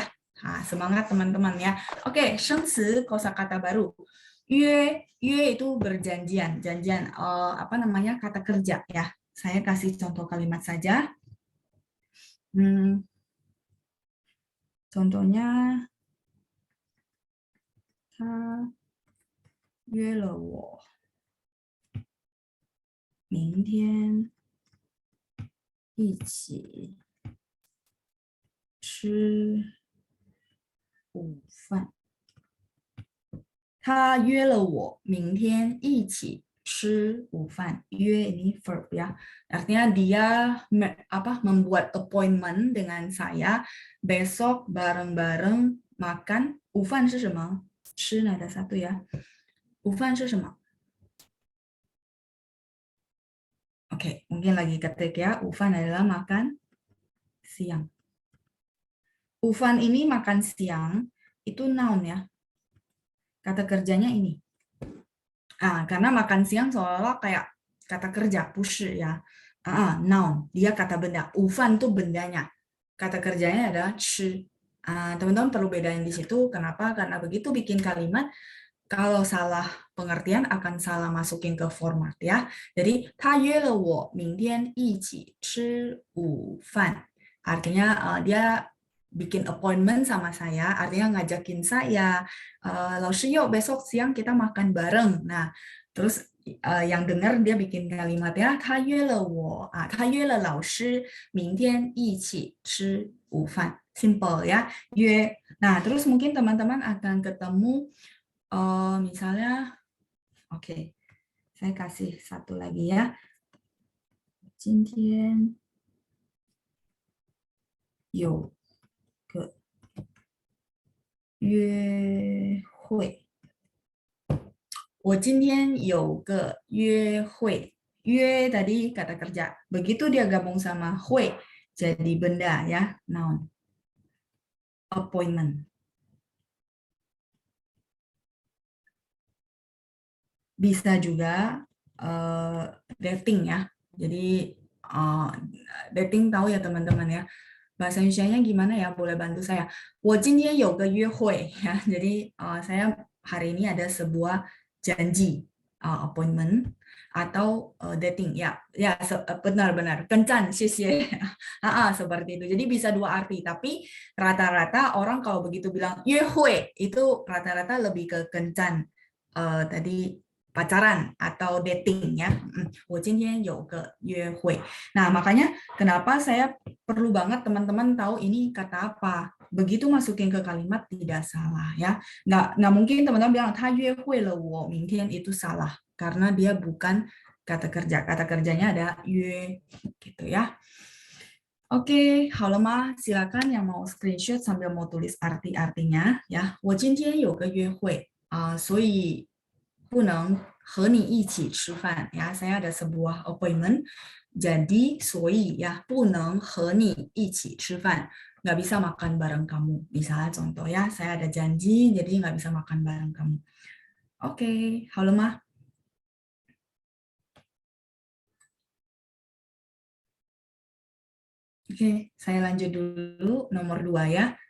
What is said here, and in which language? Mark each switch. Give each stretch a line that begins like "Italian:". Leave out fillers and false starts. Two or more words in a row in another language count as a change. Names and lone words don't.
Indonesian: Nah, semangat teman-teman ya. Oke, shengsi kosakata baru. Yue itu berjanjian, janjian kata kerja ya. Saya kasih contoh kalimat saja.
Chinese: Contohnya 他约了我明天一起吃午饭。他约了我明天一起吃午饭.
Indonesian: 约 ini verb ya. Artinya dia membuat appointment dengan saya besok bareng-bareng makan.
Chinese: 午饭是什么？吃
Indonesian: ada satu ya.
Chinese: 午饭是什么？
Indonesian: Oke, mungkin lagi ketik ya. 午饭 adalah makan siang. 午饭 ini makan siang, itu noun ya. Kata kerjanya ini. Karena makan siang seolah-olah kayak kata kerja, push ya. Noun, dia kata benda. 午饭 itu bendanya. Kata kerjanya adalah 吃. Teman-teman perlu bedain di situ. Kenapa? Karena begitu bikin kalimat, kalau salah pengertian akan salah masukin ke format ya. Jadi,
Chinese: 他约了我明天一起吃午饭.
Indonesian: Artinya dia bikin appointment sama saya, artinya ngajakin saya, 老师 yuk besok siang kita makan bareng. Nah, terus yang dengar dia bikin kalimat ya,
Chinese: 他约了我，他约了老师明天一起吃午饭.
Indonesian: Simple ya, 约. Nah, terus mungkin teman-teman akan ketemu misalnya, oke, saya kasih satu lagi ya.
Chinese: 今天有个约会。我今天有个约会.
Indonesian: 约 tadi kata kerja. Begitu dia gabung sama 会 jadi benda ya, noun. Appointment. Bisa juga dating ya. Jadi dating tahu ya teman-teman ya. Bahasa Indonesianya gimana ya? Boleh bantu saya.
Chinese: 我今天有个约会 ya.
Indonesian: Jadi saya hari ini ada sebuah janji appointment atau dating ya. Ya benar-benar kencan,
Chinese: 谢谢.
Indonesian: Seperti itu. Jadi bisa dua arti, tapi rata-rata orang kalau begitu bilang 约会 itu rata-rata lebih ke kencan. Tadi pacaran atau dating ya.
Chinese: 我今天有个约会.
Indonesian: Nah, makanya kenapa saya perlu banget teman-teman tahu ini kata apa. Begitu masukin ke kalimat tidak salah ya. Nggak mungkin teman-teman bilang
Chinese: 他约会了我明天
Indonesian: itu salah karena dia bukan kata kerja. Kata kerjanya ada 约 gitu ya. Oke,
Chinese: 好了吗？
Indonesian: silakan yang mau screenshot sambil mau tulis arti-artinya ya.
Chinese: 我今天有个约会所以不能和你一起吃饭 ya.
Indonesian: Saya ada sebuah appointment. Jadi,
Chinese: 所以 ya, 不能和你一起吃饭.
Indonesian: Nggak bisa makan bareng kamu. Misalnya contoh ya, saya ada janji, jadi nggak bisa makan bareng kamu. Oke,
Chinese: 好了吗?
Indonesian: Oke, saya lanjut dulu. Nomor 2 ya.